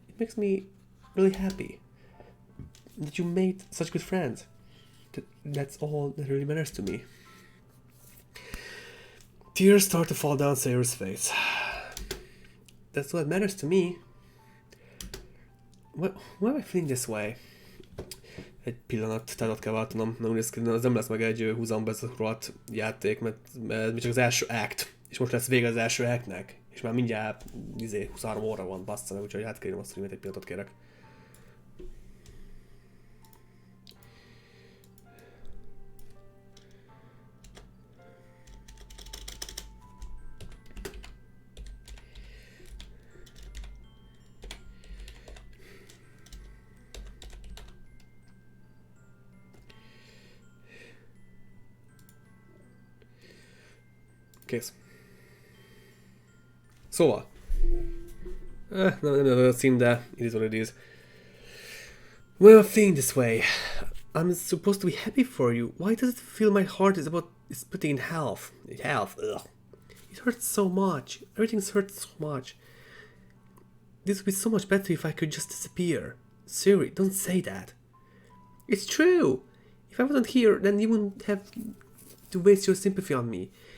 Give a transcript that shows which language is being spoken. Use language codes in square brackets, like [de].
[en] It makes me really happy that you made such good friends. That's all that really matters to me. Tears start to fall down Sayori's face. That's what matters to me. Why am I feeling this way? [hu] Egy pillanat, tehát kell váltanom, az nem lesz meg egy húzamba ez a rohadt játék, mert mi csak az első act, és most lesz vége az első actnek, és már mindjárt 23 óra van, bassza meg, úgyhogy átkérjem a streamet, egy pillanatot kérek. Kész. Szóval. Nem a cím, de [en] it is what it is. Well, I'm feeling this way. I'm supposed to be happy for you. Why does it feel my heart is putting in half? Ugh. It hurts so much. Everything hurts so much. This would be so much better if I could just disappear. Siri, don't say that. It's true. If I wasn't here, then you wouldn't have to waste your sympathy on me.